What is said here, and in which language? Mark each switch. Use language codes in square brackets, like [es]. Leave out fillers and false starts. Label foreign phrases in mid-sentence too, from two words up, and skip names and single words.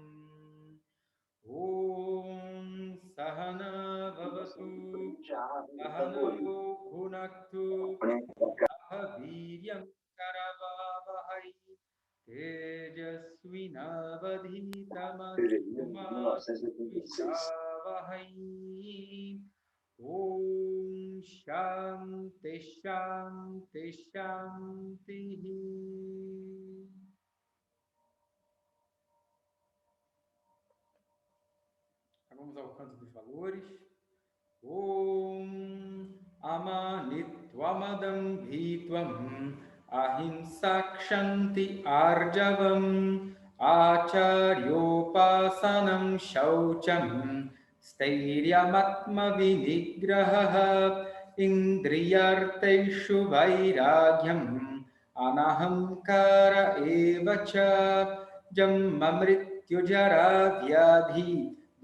[sa] Om Sahana Bhavatu Sahana Bhunaktu Saha Viryam Karavavahai Tejasvinavadhitamastu Ma 1986. Vishlavahai. Om Shanti Shanti Shanti. [pt] Vamos ao canto dos valores. [sa] Om Amanitvamadam Bhitvam Ahimsakshanti Arjavam Acharyopasanam Shaucham Stairyamattma Vinigraha Indriyarteshu Vairagyam Anahamkara Evacha Jammamrityujara Vyadhi